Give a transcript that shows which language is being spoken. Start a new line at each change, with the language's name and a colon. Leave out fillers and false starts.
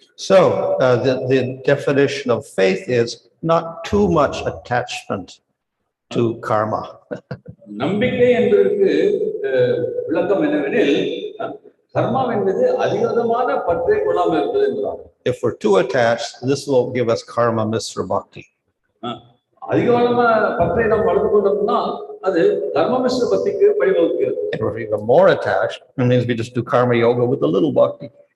English: So the definition of faith is not too much attachment to karma.
Tamil: நம்பிக்கை என்பதற்கு விளக்கம் என்னவெனில் கர்மா என்பது அதிகமான பற்றை கொள்ளாமல் இருப்பது என்பதாகும்.
English: If we're too attached, this will give us karma misra bhakti.
Tamil: அதிகமான பற்றை நாம் வளர்த்து கொண்டோம்னா அது கர்ம மிஸ்ர பக்திக்கு வழிவகுக்கிறது.
English: If we're even more attached, it means we just do karma yoga with a little bhakti.